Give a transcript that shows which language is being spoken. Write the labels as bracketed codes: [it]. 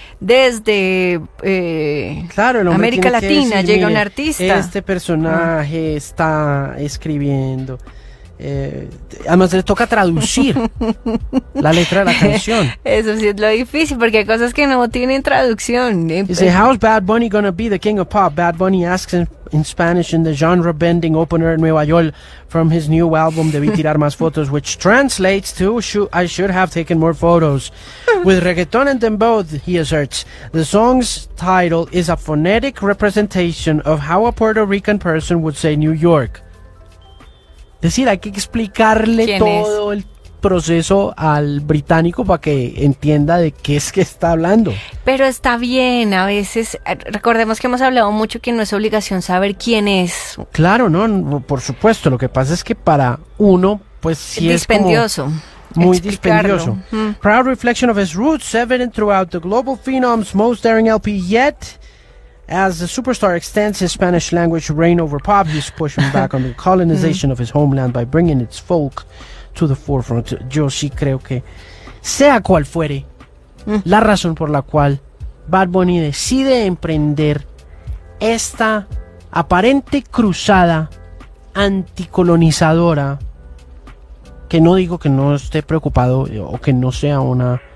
[es] Desde América Latina llega un artista. Este personaje está escribiendo. Además, le toca traducir la letra de la canción. Eso sí es lo difícil, porque hay cosas que no tienen traducción. Dice: [en] How's Bad Bunny gonna be the king of pop? Bad Bunny asks in Spanish in the genre bending opener in Nueva York from his new album, Debí Tirar Más Fotos, which translates to I should have taken more photos. With reggaeton and dembow, he asserts, the song's title is a phonetic representation of how a Puerto Rican person would say New York. [es] Es decir, hay que explicarle todo el proceso al británico para que entienda de qué es que está hablando. Pero está bien, a veces, recordemos que hemos hablado mucho que no es obligación saber quién es. Claro, no, por supuesto, lo que pasa es que para uno, pues sí es dispendioso. Muy dispendioso. [en] Proud reflection of his roots, evident throughout the global phenom's most daring LP yet... As the superstar extends his Spanish language reign over pop, he's pushing back on the colonization of his homeland by bringing its folk to the forefront. [es] Yo sí creo que, sea cual fuere, la razón por la cual Bad Bunny decide emprender esta aparente cruzada anticolonizadora, que no digo que no esté preocupado o que no sea una...